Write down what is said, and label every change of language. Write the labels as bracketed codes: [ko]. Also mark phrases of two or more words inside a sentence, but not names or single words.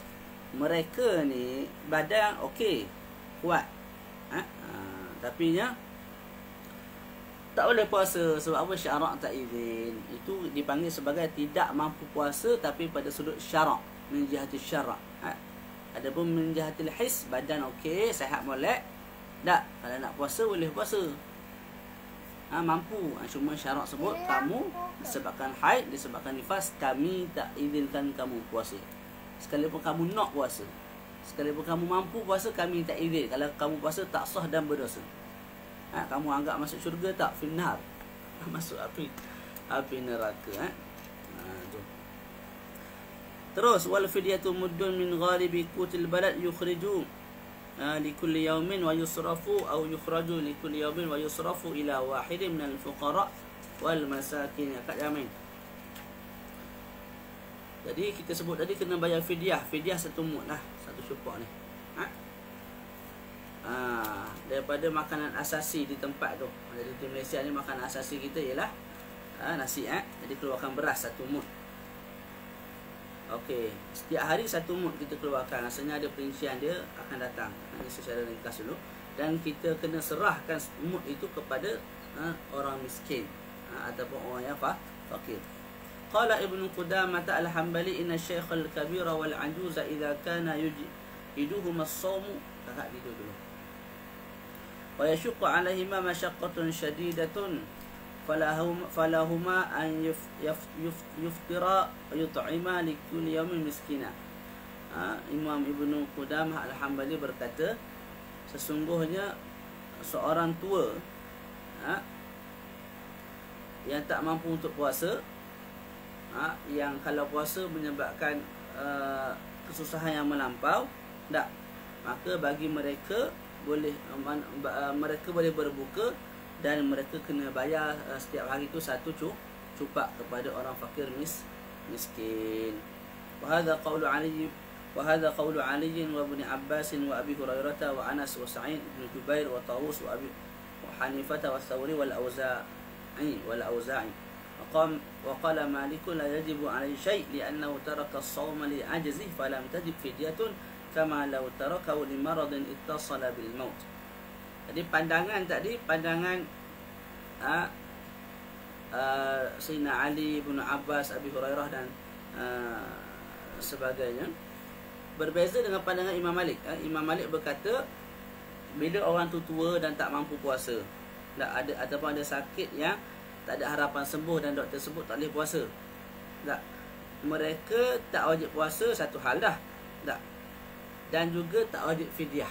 [ms] Mereka ni badan okey, kuat, tapi nya tak boleh puasa. Sebab apa? Syarak tak izin. Itu dipanggil sebagai tidak mampu puasa, tapi pada sudut syarak, [ar] من جهة الشرع. Adapun من جهة الحس, [ms] badan okey, sihat molek, tak, kalau nak puasa boleh puasa, mampu. Cuma syarak sebut kamu disebabkan haid, disebabkan nifas, kami tak izinkan kamu puasa. Sekalipun kamu nak puasa, sekalipun kamu mampu puasa, kami tak izin. Kalau kamu puasa tak sah dan berdosa. Kamu anggap masuk syurga tak? Finnar. Masuk api neraka. [ar] Terus, والفدية مد من غالب قوت البلد يخرج لكل يوم ويصرف، أو يخرج لكل يوم ويصرف إلى واحد من الفقراء والمساكين. [ms] Kat Yamin. Jadi kita sebut tadi kena bayar fidyah. Fidyah satu mud lah, satu syupak ni. Daripada makanan asasi di tempat tu. Jadi di Malaysia ni makanan asasi kita ialah nasi. Jadi keluarkan beras satu mud. Okey, setiap hari satu mud kita keluarkan. Rasanya ada perincian dia akan datang. Ini secara ringkas dulu. Dan kita kena serahkan mud itu kepada orang miskin, ataupun orang yang fakir. [ar] قال ابن قدامة الحنبلي، إن الشيخ الكبير والعجوز إذا كان يجهدهم الصوم. [ms] Kakak gitu dulu. [ar] ويشق عليهما مشقة شديدة فلهما أن يفطرا ويطعما لكل يوم مسكينا. [ms] Imam Ibnu Qudamah al-Hanbali berkata, sesungguhnya seorang tua yang tak mampu untuk puasa, yang kalau puasa menyebabkan kesusahan yang melampau, tak, maka bagi mereka boleh mereka boleh berbuka, dan mereka kena bayar setiap hari itu satu cupak kepada orang fakir miskin. [ar] وهذا قول علي وابن عباس وأبي هريرة وأنس وسعيد بن جبير وطاوس وحنيفة والثوري والأوزاعي وقال مالك لا يجب عليه شيء لأنه ترك الصوم لعجزه فلم تجب فدية كما لو تركه لمرض اتصل بالموت. [ms] Jadi pandangan tadi, pandangan Sayyidina Ali, Ibn Abbas, Abi Hurairah dan sebagainya, berbeza dengan pandangan Imam Malik. Imam Malik berkata, bila orang tu tua dan tak mampu puasa, ataupun ada sakit yang tak ada harapan sembuh dan doktor sebut tak boleh puasa, tak, mereka tak wajib puasa, satu hal dah, tak, dan juga tak wajib fidyah.